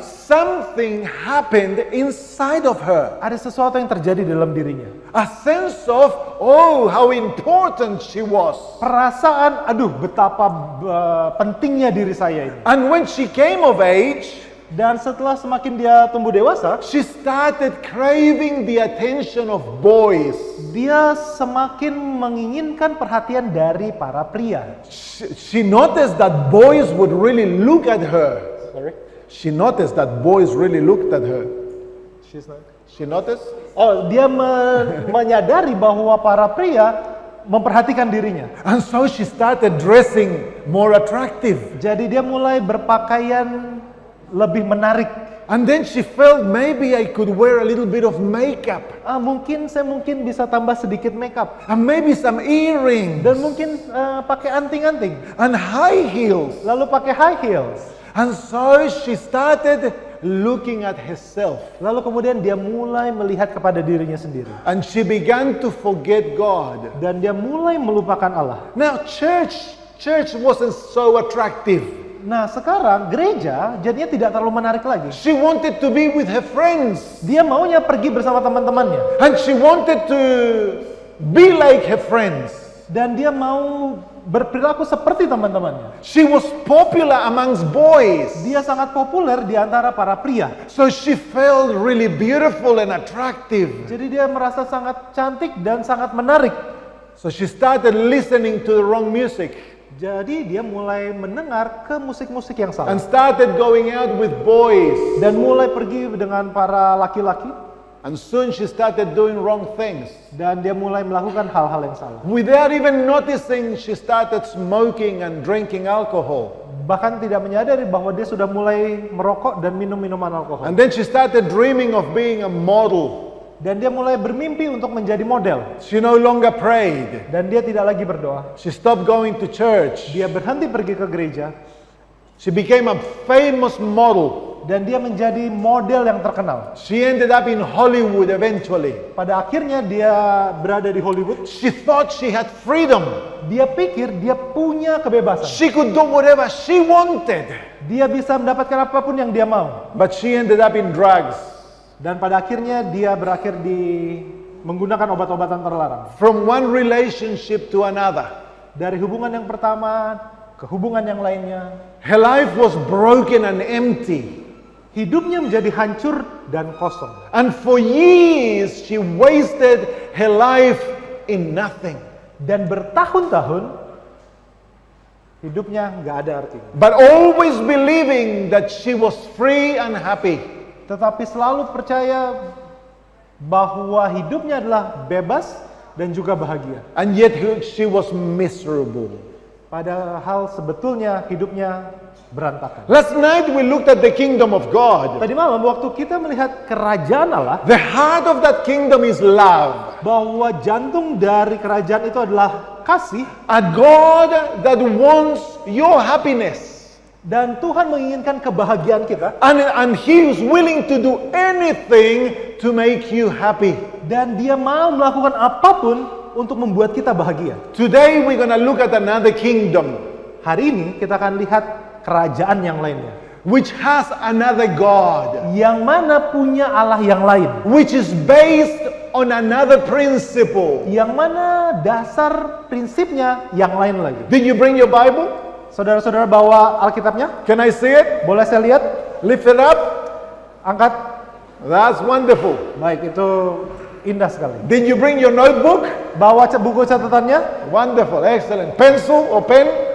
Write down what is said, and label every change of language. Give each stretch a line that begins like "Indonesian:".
English: Something happened inside of her.
Indonesian: ada sesuatu yang terjadi dalam dirinya.
English: A sense of, oh, how important she was.
Indonesian: Perasaan, aduh betapa pentingnya diri saya ini.
English: And when she came of age,
Indonesian: Dan setelah semakin dia tumbuh dewasa,
English: she started craving the attention of boys.
Indonesian: dia semakin menginginkan perhatian dari para pria.
English: She noticed that boys would really look at her. Sorry? She noticed that boys really looked at her. She's not. She noticed?
Indonesian: Oh, dia menyadari bahwa para pria memperhatikan dirinya.
English: And so she started dressing more attractive.
Indonesian: Jadi dia mulai berpakaian lebih menarik.
English: And then she felt maybe I could wear a little bit of makeup.
Indonesian: Saya mungkin bisa tambah sedikit makeup.
English: And maybe some earrings.
Indonesian: Dan mungkin pakai anting-anting.
English: And high heels.
Indonesian: Lalu pakai
English: high heels. And so she started looking at herself.
Indonesian: Lalu kemudian dia mulai melihat kepada dirinya sendiri.
English: And she began to forget God.
Indonesian: Dan dia mulai melupakan Allah.
English: Now church wasn't so attractive.
Indonesian: Nah sekarang gereja jadinya tidak terlalu menarik lagi.
English: She wanted to be with her friends.
Indonesian: Dia maunya pergi bersama teman-temannya.
English: And she wanted to be like her friends.
Indonesian: Dan dia mau berperilaku seperti teman-temannya.
English: She was popular amongst boys.
Indonesian: Dia sangat populer di antara para pria.
English: So she felt really beautiful and attractive.
Indonesian: Jadi dia merasa sangat cantik dan sangat menarik.
English: So she started listening to the wrong music
Indonesian: Jadi dia mulai mendengar ke musik-musik yang
English: and
Indonesian: salah.
English: started going out with boys.
Indonesian: Dan mulai pergi dengan para laki-laki.
English: And soon she started doing wrong things.
Indonesian: Dan dia mulai melakukan hal-hal yang salah.
English: Without even noticing, she started smoking and drinking alcohol.
Indonesian: Bahkan tidak menyadari bahwa dia sudah mulai merokok dan minum minuman alkohol.
English: And then she started dreaming of being a model.
Indonesian: Dan dia mulai bermimpi untuk menjadi model.
English: She no longer prayed.
Indonesian: Dan dia tidak lagi berdoa.
English: She stopped going to church.
Indonesian: Dia berhenti pergi ke gereja.
English: She became a famous model.
Indonesian: Dan dia menjadi model yang terkenal.
English: She ended up in Hollywood eventually.
Indonesian: Pada akhirnya dia berada di Hollywood.
English: She thought she had freedom.
Indonesian: Dia pikir dia punya kebebasan.
English: She could do whatever she wanted.
Indonesian: Dia bisa mendapatkan apapun yang dia mau.
English: But she ended up in drugs.
Indonesian: Dan pada akhirnya dia berakhir di menggunakan obat-obatan terlarang.
English: From one relationship to another.
Indonesian: Dari hubungan yang pertama ke hubungan yang lainnya.
English: Her life was broken and empty.
Indonesian: Hidupnya menjadi hancur dan kosong.
English: And for years she wasted her life in nothing.
Indonesian: Dan bertahun-tahun hidupnya nggak ada artinya.
English: But always believing that she was free and happy.
Indonesian: Tetapi selalu percaya bahwa hidupnya adalah bebas dan juga bahagia.
English: And yet she was miserable.
Indonesian: Padahal sebetulnya hidupnya berantakan.
English: Last night we looked at the kingdom of God.
Indonesian: Tadi malam waktu kita melihat kerajaan Allah,
English: The heart of that kingdom is love.
Indonesian: bahwa jantung dari kerajaan itu adalah kasih,
English: A God that wants your happiness.
Indonesian: dan Tuhan menginginkan kebahagiaan kita,
English: And He is willing to do anything to make you happy.
Indonesian: dan Dia mau melakukan apapun untuk membuat kita bahagia.
English: Today we're going to look at another kingdom
Indonesian: Hari ini kita akan lihat kerajaan yang lainnya,
English: which has another God,
Indonesian: yang mana punya Allah yang lain,
English: which is based on another principle.
Indonesian: yang mana dasar prinsipnya yang lain lagi.
English: Did you bring your Bible?
Indonesian: Saudara-saudara bawa Alkitabnya?
English: Can I see it?
Indonesian: Boleh saya lihat?
English: Lift it up.
Indonesian: Angkat.
English: That's wonderful.
Indonesian: Baik, itu indah sekali.
English: Did you bring your notebook?
Indonesian: Bawa buku catatannya?
English: Wonderful, excellent. Pencil or pen?